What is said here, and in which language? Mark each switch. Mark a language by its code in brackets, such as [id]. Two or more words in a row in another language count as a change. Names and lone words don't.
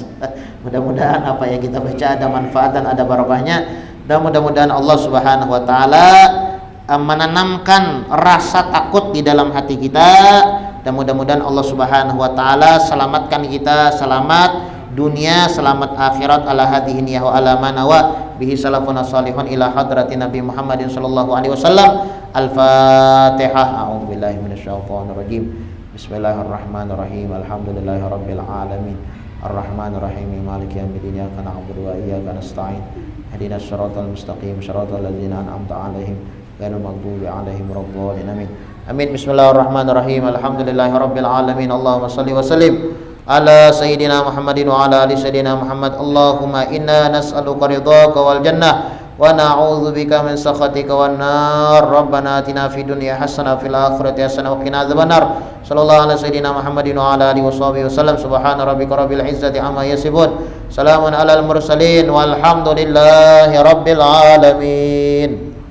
[id] Mudah-mudahan apa yang kita baca ada manfaat dan ada barokahnya, dan mudah-mudahan Allah [ar] سبحانه وتعالى [id] menanamkan rasa takut di dalam hati kita, dan mudah-mudahan Allah [ar] سبحانه وتعالى [id] selamatkan kita selamat dunia, selamat akhirat, [ar] على هذه النية وعلى ما نوى به سلفنا الصالحون إلى حضرة النبي محمد صلى الله عليه وسلم. الفاتحة. أعوذ بالله من الشيطان الرجيم بسم الله الرحمن الرحيم. الحمد لله رب العالمين. الرحمن الرحيم مالك يوم الدين. إياك نعبد وإياك نستعين اهدنا الصراط المستقيم. صراط الذين أنعمت عليهم غير المغضوب عليهم ولا الضالين. آمين آمين. بسم الله الرحمن الرحيم الحمد لله رب العالمين اللهم صل وسلم على سيدنا محمد وعلى آل سيدنا محمد. اللهم إنا نسألك رضاك والجنة ونعوذ بك من سخطك والنار. ربنا آتنا في الدنيا حسنة في الآخرة حسنة وقنا عذاب النار. صلى الله على سيدنا محمد وعلى آله وصحبه وسلم سبحان ربك رب العزة عما يصفون. سلام على المرسلين والحمد لله رب العالمين.